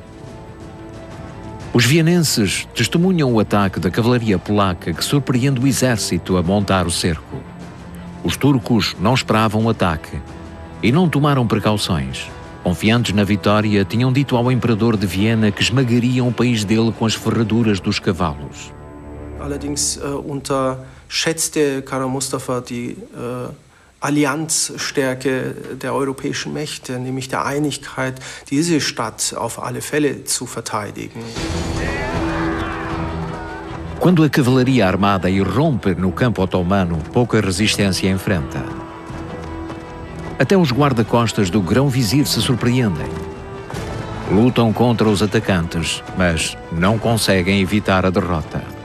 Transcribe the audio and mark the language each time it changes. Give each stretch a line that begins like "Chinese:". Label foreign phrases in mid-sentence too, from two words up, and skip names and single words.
Portuguese: Os vienenses testemunham o ataque da cavalaria polaca que surpreende o exército a montar o cerco. Os turcos não esperavam o ataque e não tomaram precauções. Confiantes na vitória, tinham dito ao imperador de Viena que esmagariam o país dele com as ferraduras dos cavalos.
German: Allerdings unterschätzte Kara Mustafa die Allianzstärke der europäischen Mächte, nämlich der Einigkeit, diese Stadt auf alle Fälle zu verteidigen.
Portuguese: Quando a cavalaria armada irrompe no campo otomano, pouca resistência enfrenta. Até os guarda-costas do grão-vizir se surpreendem. Lutam contra os atacantes, mas não conseguem evitar a derrota.